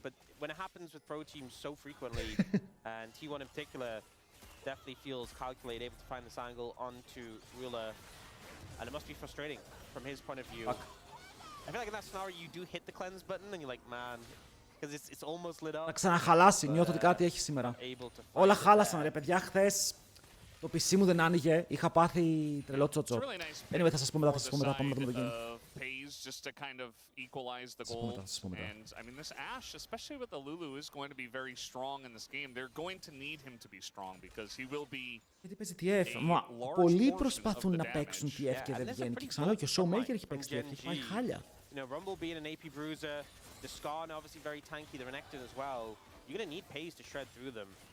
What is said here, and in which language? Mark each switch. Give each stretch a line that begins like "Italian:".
English: But when it happens with pro teams so frequently, and T1 in particular, definitely feels calculated, able to find this angle onto Ruler, and it must be frustrating from his point of view. I feel like in that scenario, you do hit the cleanse button, and you're like, man, because it's almost lit up.
Greek: Να ξαναχαλάσει, νιώθω ότι κάτι έχει σήμερα. Όλα χάλασαν ρε παιδιά, χθες το PC μου δεν άνοιγε, είχα πάθει τρελό τσότσο. Anyway, θα σας πω μετά, θα σας πω μετά, πάμε να δούμε το game.
English: Just to kind of equalize the goal. And I mean, this Ashe, especially with the Lulu, is going to be very strong in this game. They're going to need him to be strong because he will be.
Greek: Γιατί παίζει TF, μα πολλοί προσπαθούν να παίξουν TF και δεν βγαίνει. Και ξαναλέω και ο Showmaker έχει παίξει TF και έχει πάει χάλια.
English: You know, Rumble being an AP bruiser, the Skarn obviously very tanky, the Renekton as well. You're going to need Pays to shred through them.